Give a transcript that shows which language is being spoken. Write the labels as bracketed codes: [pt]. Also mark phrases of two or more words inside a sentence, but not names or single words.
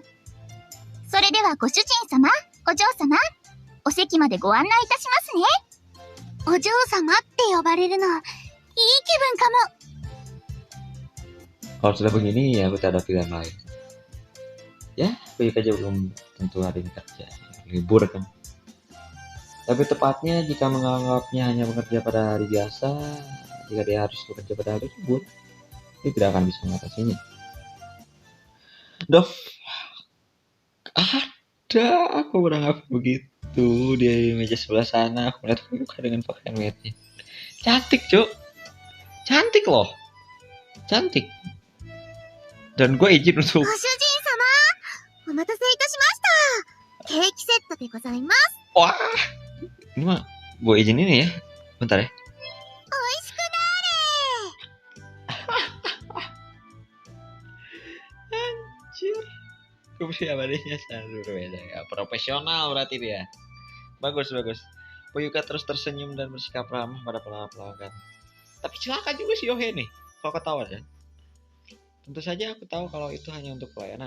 [ja] それではご主人様、お嬢様、お席までご案内いたしますね。お嬢様って呼ばれるの、いい気分かも。 [id] Kalau sudah begini ya aku tak ada pilihan lain. Ya, Puyuka aja belum tentu hari ini kerja. Libur kan. Tapi tepatnya jika menganggapnya hanya bekerja pada hari biasa, jika dia harus bekerja pada hari libur, dia tidak akan bisa mengatasinya. Dov, ada aku beranggapan begitu di meja sebelah sana. Aku melihat Puyuka dengan pakaian maidnya. Cantik, Cuk. Cantik loh. Cantik. Dan gue izin untuk [ja] ご主人様、お待たせいたしました。ケーキセットでございます。 [id] wah, ini mah gue izin ini ya. Bentar ya. [ja] 美味しくなれ。 [id] Anjir. Kepribadiannya sangat berbeda ya. Profesional berarti dia. Bagus, bagus. Puyuka terus tersenyum dan bersikap ramah pada pelanggan. Tapi celaka juga si Yohe nih. Kalau ketawa ya. Tentu saja aku tahu kalau itu hanya untuk pelayanan.